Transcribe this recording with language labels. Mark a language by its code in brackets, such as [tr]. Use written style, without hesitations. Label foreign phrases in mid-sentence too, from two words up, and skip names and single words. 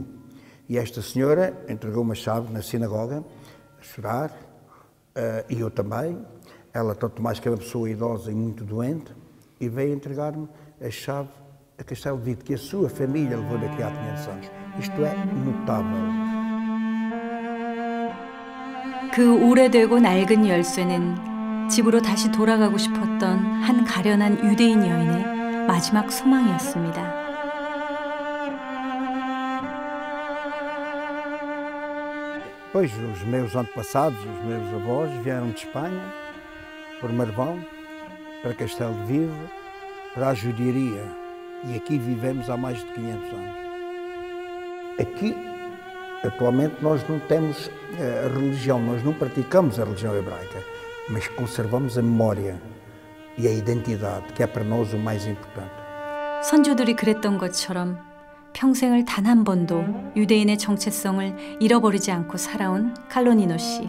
[pt] E esta senhora entregou uma chave na sinagoga, a chorar, e eu também. Ela, tanto mais que é uma pessoa idosa e muito doente, e veio entregar-me a chave a Castelo de Vide, que a sua família levou daqui há 500 anos. Isto é notável. [ko] 그 오래되고 낡은 열쇠는 집으로 다시 돌아가고 싶었던 한 가련한 유대인 여인의 마지막 소망이었습니다. [pt] Pois, os meus antepassados, os meus avós, vieram de Espanha, por Marvão, para Castelo de Vide, para a judiaria. E aqui vivemos há mais de 500 anos. Aqui, atualmente, nós não temos a religião, nós não praticamos a religião hebraica, mas conservamos a memória e a identidade, que é para nós o mais importante. [ko] 선조들이 그랬던 것처럼 평생을 단 한 번도 유대인의 정체성을 잃어버리지 않고 살아온 칼로니노 씨.